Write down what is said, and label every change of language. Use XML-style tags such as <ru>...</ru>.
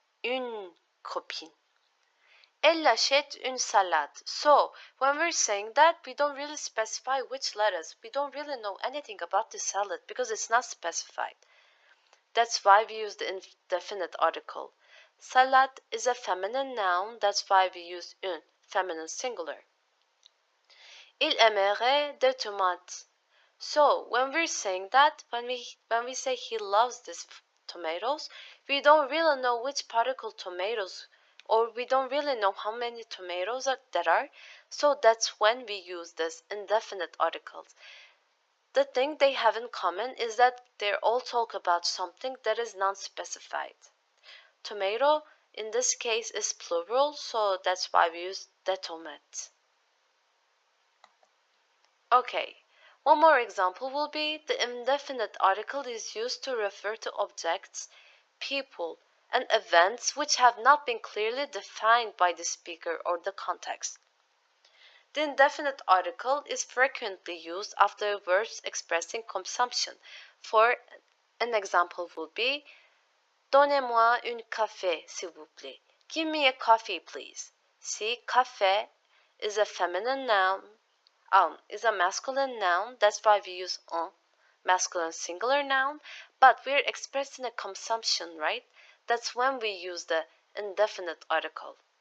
<fr>Une copine. Elle achète une salade.</fr> <en>So, when we're saying that, we don't really specify which lettuce. We don't really know anything about the salad because it's not specified. That's why we use the indefinite article. Salade is a feminine noun. That's why we use une, feminine singular.</en> <fr>Il aimerait des tomates.</fr> <en>So, when we're saying that, when we say he loves these tomatoes, we don't really know which particle tomatoes, or we don't really know how many tomatoes there are. So that's when we use this indefinite articles. The thing they have in common is that they all talk about something that is non-specified. Tomato in this case is plural, so that's why we use des tomates. Okay, one more example will be the indefinite article is used to refer to objects, people, and events which have not been clearly defined by the speaker or the context. The indefinite article is frequently used after verbs expressing consumption. For an example would be,</en> <fr>Donnez-moi un café, s'il vous plaît.</fr> <en>Give me a coffee, please. See, café is a feminine noun, is a masculine noun. That's why we use un, masculine singular noun, but we're expressing a consumption, right? That's when we use the indefinite article.</en>